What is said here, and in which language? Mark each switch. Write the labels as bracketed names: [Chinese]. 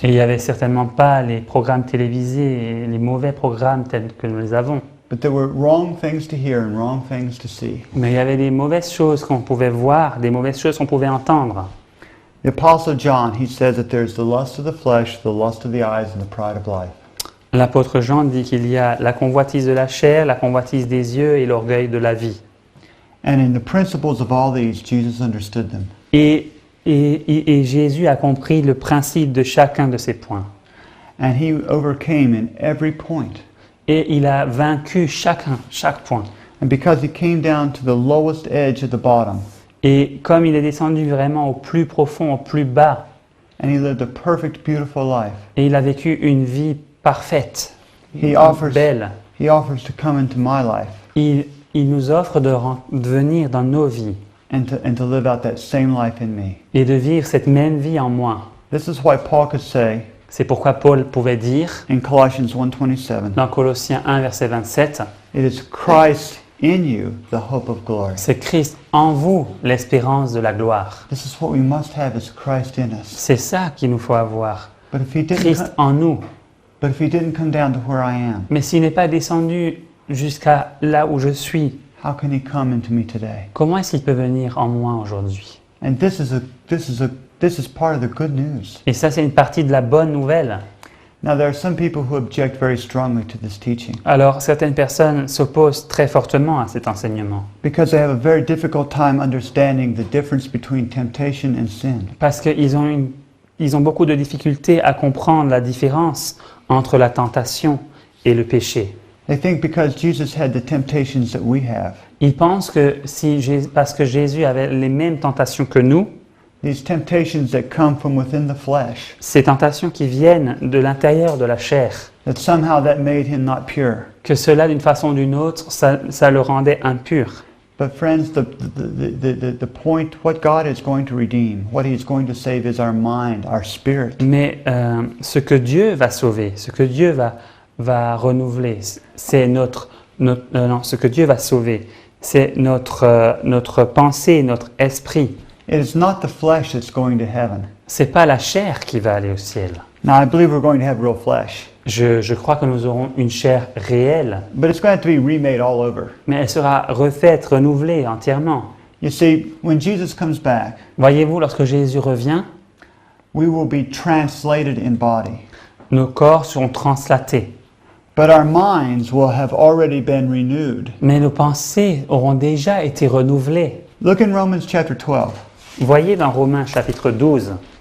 [French] Et il n'y avait certainement pas les programmes télévisés et les mauvais programmes tels que nous les avons. [English] But there were wrong things to hear and wrong things to see. [French] Mais il y avait des mauvaises choses qu'on pouvait voir, des mauvaises choses qu'on pouvait entendre. [English] The Apostle John, he says that there's the lust of the flesh, the lust of the eyes, and the pride of life. [French] L'apôtre Jean dit qu'il y a la convoitise de la chair, la convoitise des yeux et l'orgueil de la vie. [English] And in the principles of all these, Jesus understood them. [French] Et Jésus a compris le principe de chacun de ces points. [English] And he overcame in every point. [French] Et il a vaincu chaque point. [English] And because he came down to the lowest edge at the bottom, [French] Et comme il est descendu vraiment au plus profond, au plus bas, [English] and he lived a perfect, beautiful life, [French] et il a vécu une vie parfaite, [English] he offers [French] belle, [English] to come into my life [French] il nous offre de venir dans nos vies [English] and to live out that same life in me. [French] et de vivre cette même vie en moi. [English] This is why Paul could say [French] C'est pourquoi Paul pouvait dire [English] in Colossians 1:27, [French] dans Colossiens 1, verset 27, [English] it is Christ in you the hope of glory. [French] C'est Christ en vous, l'espérance de la gloire. [English] This is what we must have is Christ in us. [French] C'est ça qu'il nous faut avoir. [English] But if he didn't [French] Christ en nous. [English] come down to where I am, [French] Mais s'il n'est pas descendu jusqu'à là où je suis, [English] how can he come into me today? [French] comment est-ce qu'il peut venir en moi aujourd'hui? [English] And this is part of the good news. [French] Et ça, c'est une partie de la bonne nouvelle. [English] Now there are some people who object very strongly to this teaching [French] Alors, certaines personnes s'opposent très fortement à cet enseignement [English] because they have a very difficult time understanding the difference between temptation and sin. [French] parce qu'ils ont beaucoup de difficultés à comprendre la différence entre la tentation et le péché. [English] They think because Jesus had the temptations that we have, [French] Ils pensent que parce que Jésus avait les mêmes tentations que nous, [English] these temptations that come from within the flesh, [French] ces tentations qui viennent de l'intérieur de la chair, [English] that somehow that made him not pure. [French] que cela, d'une façon ou d'une autre, ça le rendait impur. [English] But friends, the point, what God is going to redeem, what He's going to save is our mind, our spirit. [French] Mais ce que Dieu va sauver, ce que Dieu va renouveler, c'est ce que Dieu va sauver, c'est notre pensée, notre esprit. [English] It is not the flesh that's going to heaven. [French] C'est pas la chair qui va aller au ciel. [English] Now, I believe we're going to have real flesh, [French] Je crois que nous aurons une chair réelle, [English] but it's going to have to be remade all over. [French] mais elle sera refaite, renouvelée entièrement. [English] You see, when Jesus comes back, [French] Voyez-vous, lorsque Jésus revient, [English] we will be translated in body, [French] nos corps seront translatés, [English] but our minds will have already been renewed. [French] mais nos pensées auront déjà été renouvelées. [English] Look in Romans chapter 12. [French] Voyez dans Romains chapitre 12,